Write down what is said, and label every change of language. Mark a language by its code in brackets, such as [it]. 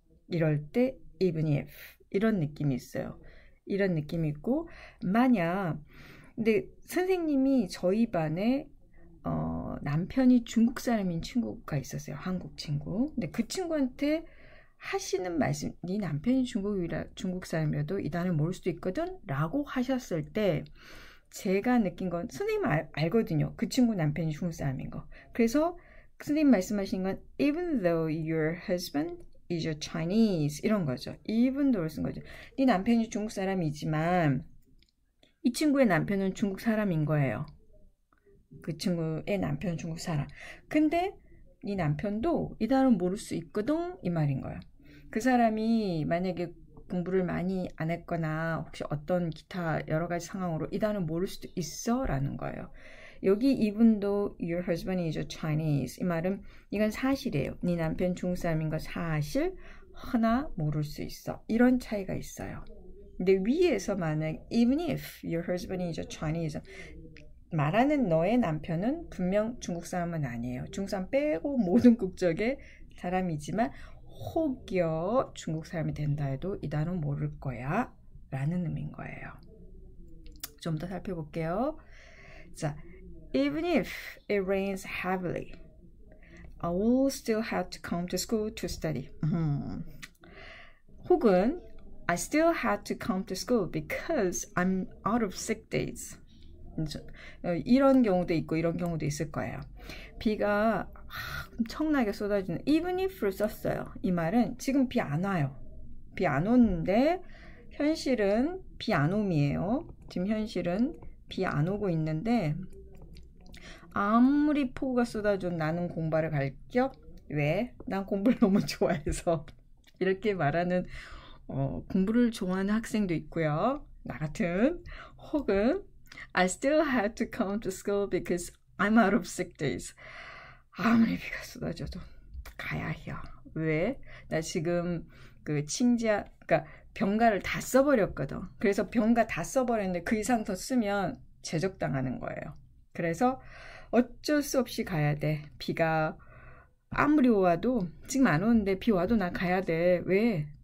[ko] 이럴 때 even if 이런 느낌이 있어요. 이런 느낌이 있고, 만약 근데 선생님이 저희 반에 남편이 중국 사람인 친구가 있었어요. 한국 친구. 근데 그 친구한테 하시는 말씀, 네 남편이 중국 사람이라도 이 단어를 모를 수도 있거든 라고 하셨을 때 제가 느낀 건, 선생님은 알거든요. 그 친구 남편이 중국 사람인 거. 그래서 선생님 말씀하신 건 [en] even though your husband is a Chinese, [ko] 이런 거죠. even though를 쓴 거죠. 네 남편이 중국 사람이지만 이 친구의 남편은 중국 사람인 거예요. 그 친구의 남편은 중국 사람. 근데 네 남편도 이 단어를 모를 수 있거든, 이 말인 거예요. 그 사람이 만약에 공부를 많이 안 했거나 혹시 어떤 기타 여러 가지 상황으로 이 단어를 모를 수도 있어 라는 거예요. 여기 [en] even though your husband is a Chinese [ko] 이 말은 이건 사실이에요. 네 남편 중국 사람인 거 사실 허나 모를 수 있어. 이런 차이가 있어요. 근데 위에서 말하는 [en] even if your husband is a Chinese [ko] 말하는 너의 남편은 분명 중국 사람은 아니에요. 중국 사람 빼고 모든 국적의 사람이지만 혹여 중국 사람이 된다 해도 이 단어 모를 거야 라는 의미인 거예요. 좀 더 살펴볼게요. [en] 자, even if it rains heavily, I will still have to come to school to study. 혹은 I still have to come to school because I'm out of sick days. [ko] 이런 경우도 있고 이런 경우도 있을 거예요. 비가 엄청나게 쏟아지는 even if를 썼어요. 이 말은 지금 비 안 와요. 비 안 오는데 현실은 비 안 옴이에요. 지금 현실은 비 안 오고 있는데 아무리 폭우가 쏟아져도 나는 공부하러 갈겨? 왜? 난 공부를 너무 좋아해서 이렇게 말하는 공부를 좋아하는 학생도 있고요. 나 같은 혹은 [en] I still had to come to school because I'm out of sick days. [ko] 아무리 비가 쏟아져도 가야 해요. 왜? 나 지금 그러니까 병가를 다 써버렸거든. 그래서 병가 다 써버렸는데 그 이상 더 쓰면 제적당하는 거예요. 그래서 어쩔 수 없이 가야 돼. 비가 아무리 와도 지금 안 오는데 비 와도 나 가야 돼. 왜?